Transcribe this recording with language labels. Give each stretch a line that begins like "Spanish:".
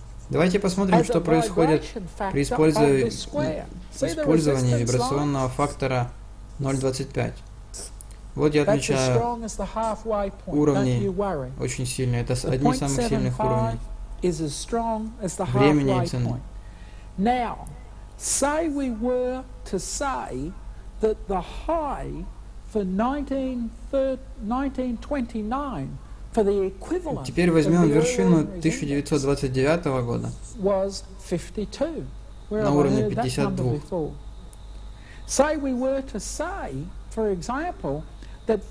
Russian: Давайте посмотрим, что происходит при использовании вибрационного фактора 0,25. Вот я отмечаю уровни очень сильные. Это одни из самых сильных уровней. Времени и цены.
English: Now, say we were to say that the high for 1929 for the equivalent.
Russian: Теперь возьмем вершину 1929 года на уровне 52.
English: Say we were to say, for example, that